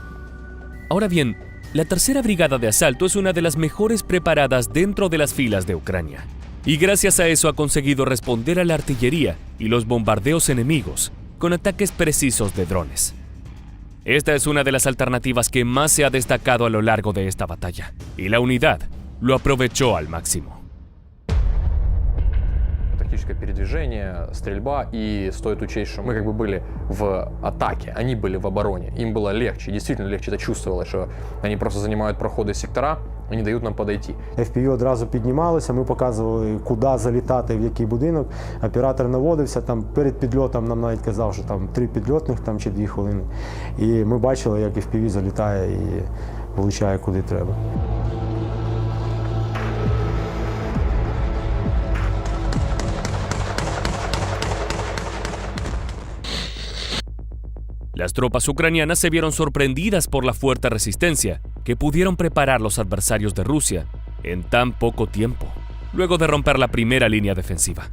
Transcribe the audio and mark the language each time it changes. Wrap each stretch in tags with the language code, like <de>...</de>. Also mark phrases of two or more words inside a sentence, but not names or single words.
<es>Ahora bien, la tercera brigada de asalto es una de las mejores preparadas dentro de las filas de Ucrania, y gracias a eso ha conseguido responder a la artillería y los bombardeos enemigos con ataques precisos de drones. Esta es una de las alternativas que más se ha destacado a lo largo de esta batalla, y la unidad lo aprovechó al máximo.</es> <ru>Тактическое передвижение, стрельба, и стоит учесть, что мы как бы были в атаке, они были в обороне. Им было легче, действительно легче, это чувствовалось, что они просто занимают проходы сектора,</ru> <uk>і не дають нам подойти. FPV одразу піднімалися, ми показували, куди залітати, в який будинок. Оператор наводився, там перед підльотом нам навіть казав, що там 3 підльотних там, чи 2 хвилини. І ми бачили, як FPV залітає і влучає куди треба.</uk> <es>Las tropas ucranianas se vieron sorprendidas por la fuerte resistencia que pudieron preparar los adversarios de Rusia en tan poco tiempo, luego de romper la primera línea defensiva.</es>